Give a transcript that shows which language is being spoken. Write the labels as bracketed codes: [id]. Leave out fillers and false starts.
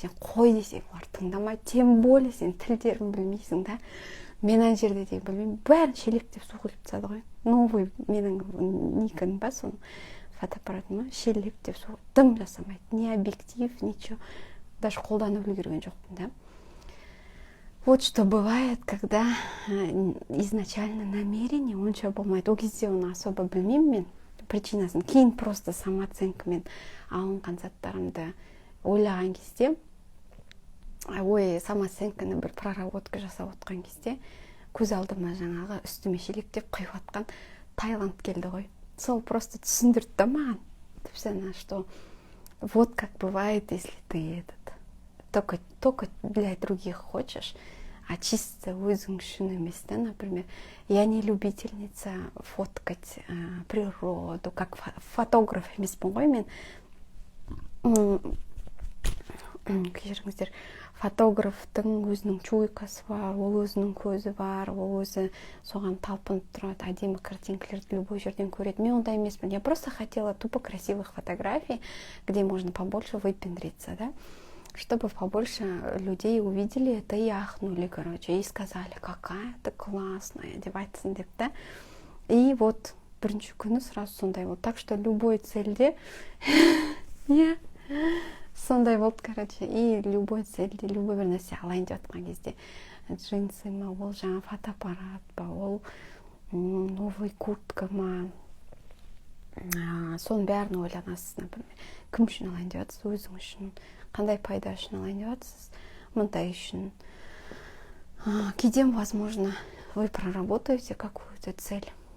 [kk] Сен қой десең, олар тыңдамайды. [ru] Тем более [kk] сен тілдерін білмейсің да. Мен ана жерде де білмеймін. Бәрін шелектеп су құйып тастады ғой. [ru] Новый [kk] менің никон ба, соның фотоаппаратыма шелектеп су дым жасамайды. [ru] Не объектив, ничего. Даже [kk] қолданып үлгерген жоқпын да. [ru] Вот что бывает, когда изначально намерение [kk] онша болмайды. Ол кезде оны [ru] особо [kk] білмеймін мен причинасын. Кейін просто самооценкамен алынған заттарымды ойлаған кезде, самооценканы бір проработка жасап отқан кезде, көз алдыма жаңағы үстіме шелектеп құйып атқан Таиланд келді ғой. Сол просто түсіндірді да маған. [ru] Что вот как бывает, если ты только для других хочешь, а чисто [kk] өзің үшін емес, да, [ru] например. Я не любительница фоткать природу, как фотограф [kk] емеспін ғой мен. Кешіріңіздер, фотографтың өзінің чуйкасы бар, ол өзінің көзі бар, ол өзі соған талпынып тұрады, әдемі картинкалерді [ru] любой [kk] жерден көреді. Мен ондай емеспін. [ru] Я просто хотела тупо красивых фотографий, где можно побольше выпендриться, да. Чтобы побольше людей увидели это и ахнули, короче, и сказали, какая ты классная, одевайтесь, да. И вот [kk] бірінші күні [ru] сразу [kk] сондай болды. [ru] Так что любой [kk] цельде сондай болды, [ru] короче, и любой [kk] цельде, любой бір нәрсе алайын деп отқан кезде джинсы ма, ол жаңа фотоаппарат па, ол [ru] новый куртка [kk] ма, соның бәрін ойланасыз, например. Кім үшін алайын деп жатсыз, өзің үшін, қандай пайда үшін алайын деп жатсыз, мындай үшін. [ru] Кейде, возможно, вы проработаете какую-то цель,